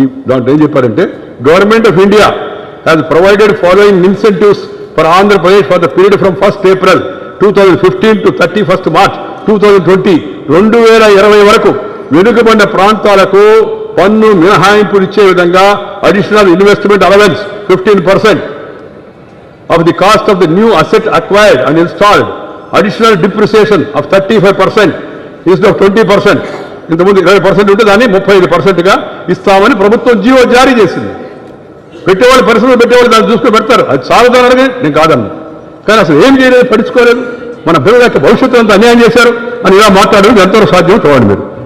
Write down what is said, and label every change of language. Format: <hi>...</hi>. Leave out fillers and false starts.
<te>దాంట్లో ఏం చెప్పారంటే,</te> <en>Government of India has provided following incentives for Andhra Pradesh for the period from 1st April 2015 to 31st March 2020.</en> <te>2020 వరకు వెనుకబడిన ప్రాంతాలకు పన్ను మినహాయింపులు ఇచ్చే విధంగా</te> <en>Additional investment allowance 15% of the cost of the new asset acquired and installed, additional depreciation of 35% instead of 20%.</en> <te>ఇంతకుముందు 20% ఉంటే దాన్ని 35%గా ఇస్తామని ప్రభుత్వం జీవో జారీ చేసింది. పెట్టేవాళ్ళు, పరిశ్రమలు పెట్టేవాళ్ళు దాన్ని చూసుకుని పెడతారు. అది చాలుదని అడిగి నేను కాదన్నా. కానీ అసలు ఏం చేయలేదు, పట్టించుకోలేదు. మన పిల్లల యొక్క భవిష్యత్తు అంతా అన్యాయం చేశారు అని ఇలా మాట్లాడడం ఎంతవరకు సాధ్యం చూడండి మీరు.</te>